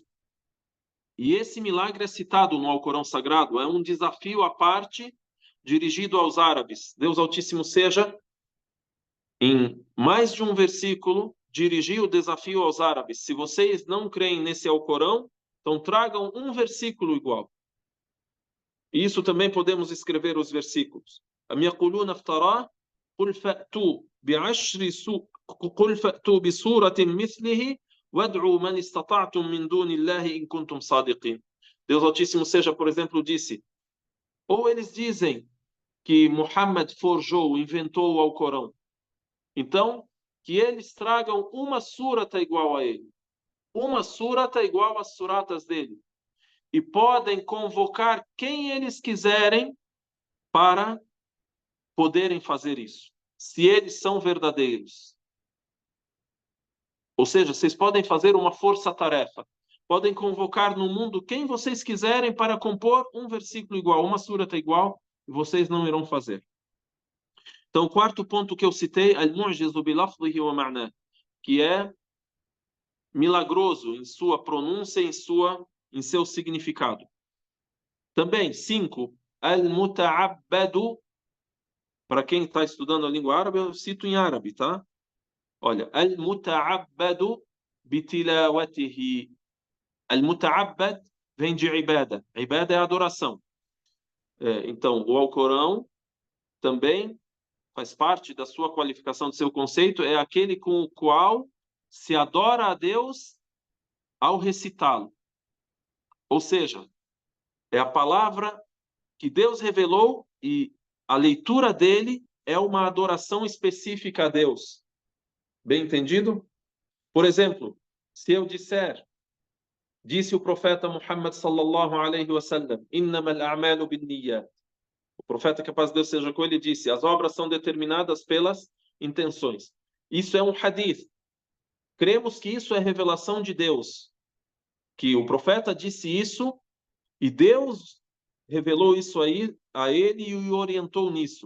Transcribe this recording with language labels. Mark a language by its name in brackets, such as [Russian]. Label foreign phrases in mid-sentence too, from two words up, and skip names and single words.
[Portuguese] E esse milagre é citado no Alcorão Sagrado, é um desafio à parte dirigido aos árabes. Deus Altíssimo seja, em mais de um versículo, dirigiu o desafio aos árabes. Se vocês não creem nesse Alcorão, então tragam um versículo igual. E isso também podemos escrever os versículos. [Arabic] أم يقولون افتراه قل فأتوا بسورة مثله وادعوا من استطعتم من دون الله إن كنتم صادقين. [Portuguese] Deus Altíssimo seja, por exemplo, disse: ou eles dizem que Muhammad forjou, inventou o Alcorão. Então, que eles tragam uma surata igual a ele. Uma surata igual às suratas dele. E podem convocar quem eles quiserem para poderem fazer isso. Se eles são verdadeiros. Ou seja, vocês podem fazer uma força-tarefa. Podem convocar no mundo quem vocês quiserem para compor um versículo igual, uma surata igual, e vocês não irão fazer. Então, o quarto ponto que eu citei, [Arabic] المعجز بلفظه ومعنى, [Portuguese] que é milagroso em sua pronúncia, em seu significado. Também, 5, al-muta'abbadu, para quem está estudando a língua árabe, eu cito em árabe, tá? Olha, [Arabic] المتعبد بتلاوته. [Portuguese] Al-muta'abbad vem de ibada. Ibada é adoração. Então, o Alcorão também faz parte da sua qualificação, do seu conceito, é aquele com o qual se adora a Deus ao recitá-lo. Ou seja, é a palavra que Deus revelou e a leitura dele é uma adoração específica a Deus. Bem entendido? Por exemplo, se eu disser, disse o profeta Muhammad [Arabic] صلى الله عليه وسلم, إنما الأعمال بالنيات. [Portuguese] O profeta, que a paz de Deus seja com ele, disse, as obras são determinadas pelas intenções. Isso é um hadith. Cremos que isso é revelação de Deus. Que o profeta disse isso e Deus revelou isso aí a ele e o orientou nisso.